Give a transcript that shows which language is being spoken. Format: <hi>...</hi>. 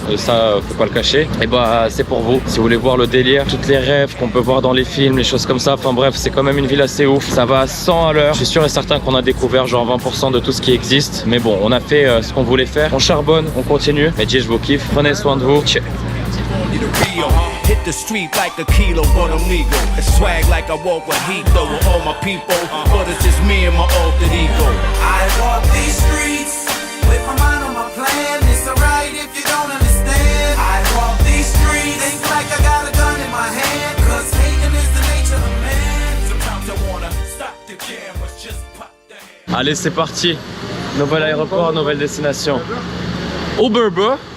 <fr>Et ça faut pas le cacher. Et bah c'est pour vous, si vous voulez voir le délire, toutes les rêves qu'on peut voir dans les films, les choses comme ça, enfin bref, c'est quand même une ville assez ouf, ça va à 100 à l'heure. Je suis sûr et certain qu'on a découvert genre 20% de tout ce qui existe, mais bon, on a fait ce qu'on voulait faire, on charbonne, on continue. Et je vous kiffe, prenez soin de vous.</fr> <en>Hit the street like a kilo, but I'm legal. Swag like I walk with heat, though, with all my people. But it's just me and my alter ego. I walk these streets with my mind on my plan. It's alright if you don't understand. I walk these streets, think like I got a gun in my hand. Cause hating is the nature of man. Sometimes I wanna stop the cameras, just pop the hand.</en> <fr>Allez, c'est parti. Nouvel aéroport, nouvelle destination. Uber, bro.</fr>